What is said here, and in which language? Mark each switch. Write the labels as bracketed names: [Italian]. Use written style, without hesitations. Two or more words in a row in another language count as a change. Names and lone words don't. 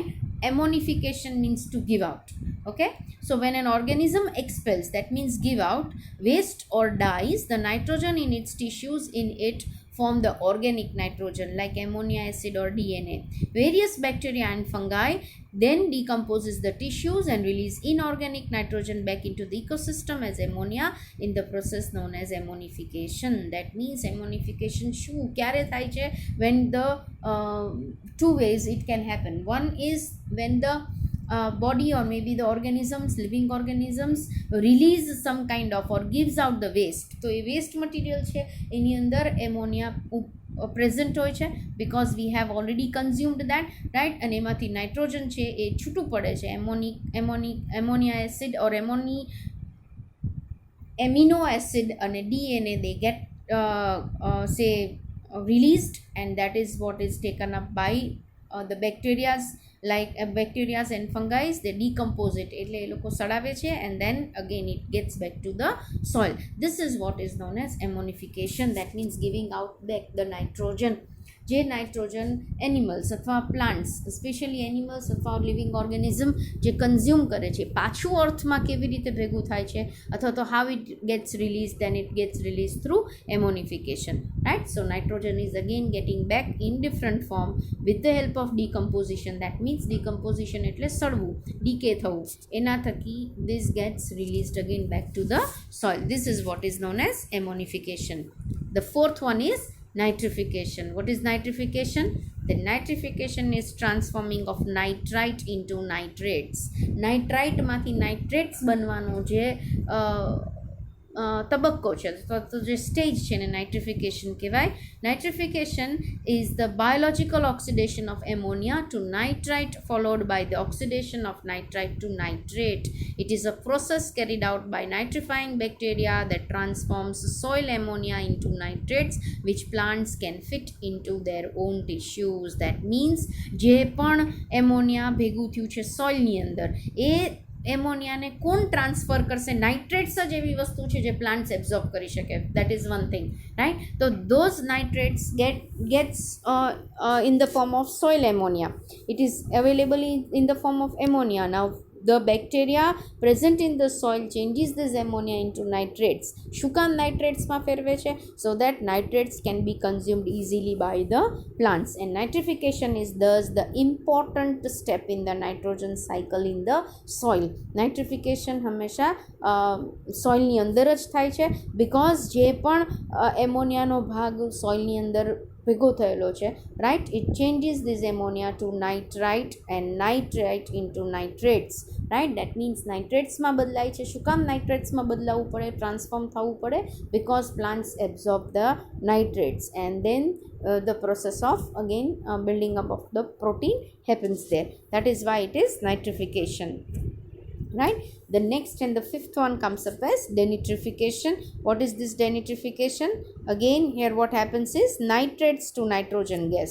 [English] Ammonification means to give out. Okay, so when an organism expels, that means give out waste or dies, the nitrogen in its tissues in it form the organic nitrogen like ammonia acid or DNA. Various bacteria and fungi then decomposes the tissues and release inorganic nitrogen back into the ecosystem as ammonia in the process known as ammonification. That means ammonification [Gujarati] ક્યારે થાય છે? [English] When the two ways it can happen. One is when the body or maybe the organisms, living organisms release some kind of or gives out the waste. [Gujarati] તો એ [English] waste material [Gujarati] છે એની અંદર ammonia પ્રેઝન્ટ હોય છે [English] because we have already consumed that, right? [Gujarati] અને એમાંથી નાઇટ્રોજન છે એ છૂટું પડે છે. [English] ammonia acid or amino acid અને DNA, they get say released, and that is what is taken up by the bacterias, like bacteria and fungi. They decompose it, [Gujarati] એટલે એ લોકો સડાવે છે, [English] and then again it gets back to the soil. This is what is known as ammonification. That means giving out back the nitrogen. [Gujarati] જે નાઇટ્રોજન એનિમલ્સ અથવા પ્લાન્ટ્સ, [English] specially animals [Gujarati] અથવા [English] living organism [Gujarati] જે કન્ઝ્યુમ કરે છે, પાછું અર્થમાં કેવી રીતે ભેગું થાય છે, અથવા તો [English] how it gets release, then it gets release through ammonification, right? So nitrogen is again getting back in different form with the help of decomposition. That means decomposition [Gujarati] એટલે સડવું, ડીકે થવું, એના થકી [English] this gets released again back to the soil. This is what is known as ammonification. The fourth one is nitrification. What is nitrification? The nitrification is transforming of nitrite into nitrates. [Gujarati] Nitrite માંથી nitrates બનવાનો જે તબક્કો છે, તો જે સ્ટેજ છે એને નાઇટ્રિફિકેશન કહેવાય. [English] Nitrification is the biological oxidation of ammonia to nitrite followed by the oxidation of nitrite to nitrate. It is a process carried out by nitrifying bacteria that transforms soil ammonia into nitrates which plants can fit into their own tissues. That means [Gujarati] જે પણ એમોનિયા ભેગું થયું છે સોઇલની અંદર, એ એમોનિયાને કોણ ટ્રાન્સફર કરશે? નાઇટ્રેટ્સ જ એવી વસ્તુ છે જે [English] plants absorb [Gujarati] કરી શકે. [English] That is one thing, right? તો those nitrates gets in the form of soil ammonia. It is available in the form of ammonia. Now the bacteria present in the soil changes this ammonia into nitrates. [Gujarati] શું કામ નાઇટ્રેટ્સમાં ફેરવે છે? [English] So that nitrates can be consumed easily by the plants. And nitrification is thus the important step in the nitrogen cycle in the soil. [Gujarati] Nitrification હંમેશા સોઇલની અંદર જ થાય છે, because જે પણ એમોનિયાનો ભાગ સોઇલની અંદર ભેગો થયેલો છે, રાઇટ, [English] it changes this ammonia to nitrite and nitrite into nitrates, right? That means [Gujarati] નાઇટ્રેટ્સમાં બદલાય છે. શું કામ નાઇટ્રેટ્સમાં બદલાવવું પડે, ટ્રાન્સફોર્મ થવું પડે? [English] because plants absorb the nitrates and then the process of again building up of the protein happens there. That is why it is nitrification, right? The next and the fifth one comes up as denitrification. What is this denitrification? Again, here what happens is nitrates to nitrogen gas.